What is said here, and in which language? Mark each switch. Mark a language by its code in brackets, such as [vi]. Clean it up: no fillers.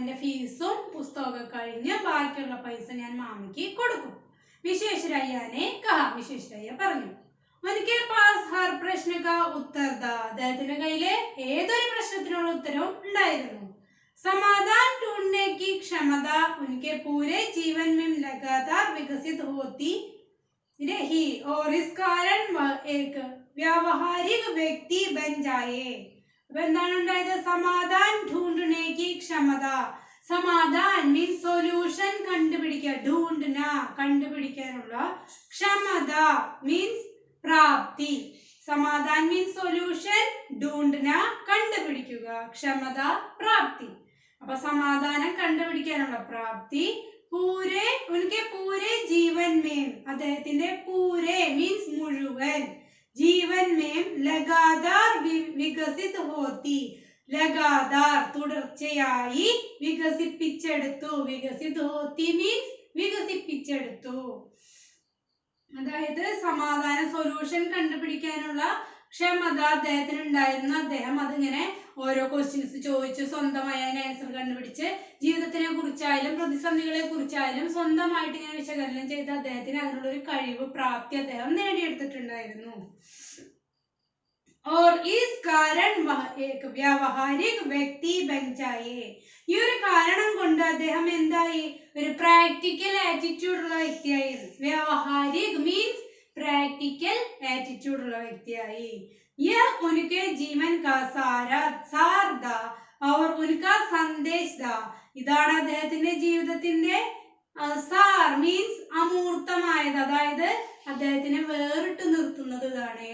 [ml] എൻ്റെ ഫീസും പുസ്തകമൊക്കെ കഴിഞ്ഞ് ബാക്കിയുള്ള പൈസ ഞാൻ മാമയ്ക്ക് കൊടുക്കും. വിശ്വേശ്വരയ്യ ने कहा, വിശ്വേശ്വരയ്യ പറഞ്ഞു. [hi] उनके पास हर प्रश्न का उत्तर था, അദ്ദേഹത്തിന്റെ കയ്യില് ഏതൊരു പ്രശ്നത്തിനുള്ള ഉത്തരവും ഉണ്ടായിരുന്നു. समाधान ढूंढने की क्षमता उनके पूरे जीवन में लगातार विकसित होती रही और इस कारण वह एक व्यावहारिक व्यक्ति बन जाए. [ml] അപ്പൊ എന്താണ് ഉണ്ടായത്? സമാധാൻ ढूंढने की क्षमता, സമാധാൻ മീൻസ് സൊല്യൂഷൻ കണ്ടുപിടിക്കുക, ढूंढന കണ്ടുപിടിക്കാനുള്ള, ക്ഷമത മീൻസ് പ്രാപ്തി. സമാധാൻ മീൻസ് സൊല്യൂഷൻ, ढूंढന കണ്ടുപിടിക്കുക, ക്ഷമത പ്രാപ്തി. അപ്പൊ സമാധാനം കണ്ടുപിടിക്കാനുള്ള പ്രാപ്തി. പൂരെ ഉനക്കെ പൂരെ ജീവൻ മേം, അദ്ദേഹത്തിന്റെ പൂരെ മീൻസ് മുഴുവൻ, ജീവൻ മേം ലഗാതാർ വികസിത് ഹോത്തി, ലഗാതാർ തുടർച്ചയായി വികസിപ്പിച്ചെടുത്തു. വികസിത് ഹോത്തി മീൻസ് വികസിപ്പിച്ചെടുത്തു. അതായത് സമാധാന സൊല്യൂഷൻ കണ്ടുപിടിക്കാനുള്ള ക്ഷമത അദ്ദേഹത്തിന് ഉണ്ടായിരുന്നു. അദ്ദേഹം അതിങ്ങനെ ഓരോ ക്വസ്റ്റ്യൻസ് ചോദിച്ച് സ്വന്തമായി അതിന് ആൻസർ കണ്ടുപിടിച്ച് ജീവിതത്തിനെ കുറിച്ചായാലും പ്രതിസന്ധികളെ കുറിച്ചായാലും സ്വന്തമായിട്ട് ഇങ്ങനെ വിശകലനം ചെയ്ത് അദ്ദേഹത്തിന് അതിനുള്ള ഒരു കഴിവ്, പ്രാപ്തി അദ്ദേഹം നേടിയെടുത്തിട്ടുണ്ടായിരുന്നു. [hi] और इस कारण वह एक व्यावहारिक व्यक्ति बन जाए, ഈ ഒരു കാരണം കൊണ്ട് അദ്ദേഹം എന്തായി? [ml] ഒരു പ്രാക്ടിക്കൽ ആറ്റിറ്റ്യൂഡ് ഉള്ള വ്യക്തിയായി. വ്യാവഹാരിക് മീൻസ് പ്രാക്ടിക്കൽ ആറ്റിറ്റ്യൂഡ് ഉള്ള വ്യക്തിയായി. यह उनके जीवन का सार था और उनका संदेश था, ഇതാണ് അദ്ദേഹത്തിന്റെ ജീവിതത്തിന്റെ സാർ മീൻസ് അമൂർത്തമായത്, അതായത് അദ്ദേഹത്തിനെ വേറിട്ട് നിർത്തുന്നത് ഇതാണ്.